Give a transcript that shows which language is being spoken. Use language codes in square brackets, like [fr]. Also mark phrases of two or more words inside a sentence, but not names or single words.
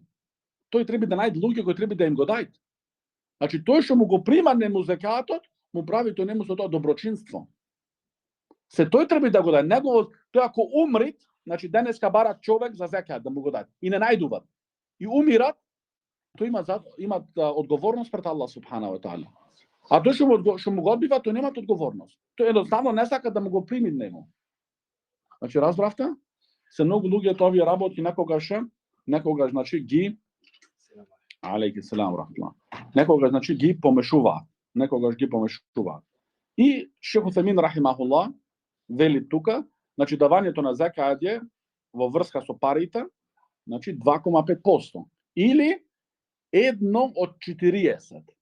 [mk] Тој треба да најде луѓе кои треба да им го дајат. Значи тој што му го прима нему зекаатот, му прави тој нему со тоа доброчинство. се тој треба да го даде. Негово, тој ако умрит, значи денеска барат човек за зекат да му го даде. И не најдуват. И умират, тој имат одговорност пред Аллах [ar] سبحانه وتعالى. [mk] А тој што му го одбива, тој немат одговорност. Тој едноставно не сака да му го прими него. Значи разбравте? Се многу луѓе овие работи некогаш значи ги [ar] عليك السلام رحمة الله. [mk] Некогаш значи ги помешуваат. И Шейх Утхаймин рахимахуллах вели тука, значи давањето на закат е во врска со парите, значи 2,5% или 1 од 40.